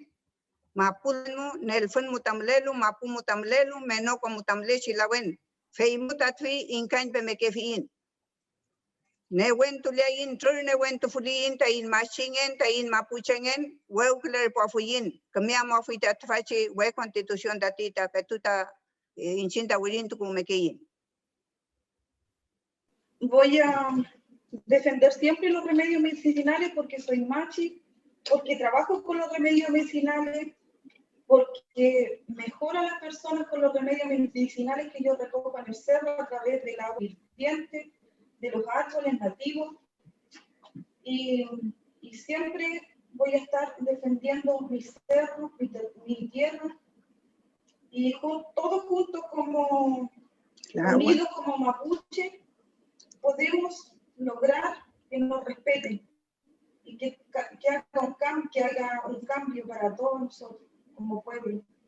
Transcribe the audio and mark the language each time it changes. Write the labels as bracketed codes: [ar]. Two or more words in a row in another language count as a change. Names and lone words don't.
[arn] Mapulmu, nelfun mutamlelu, mapu mutamlelu, menoko mutamlechi lawen, feimuta tui inkain pe mekefiin. Ne wen tu lein tru ne wen tu fulin ta in machingen ta in mapuchengen we ukler po fuyin kamia mo fuita tfachi we constitución datita petuta inchinta wirin tu kumekeyin. [es] Voy a defender siempre los remedios medicinales porque soy machi, porque trabajo con los remedios medicinales, porque mejoro a las personas con los remedios medicinales que yo recojo en el cerro a través del agua hirviente, de los árboles nativos, y siempre voy a estar defendiendo mis cerros, mi tierra, y todos juntos como unidos como mapuche podemos lograr que nos respeten y que haga un cambio para todos nosotros como pueblo.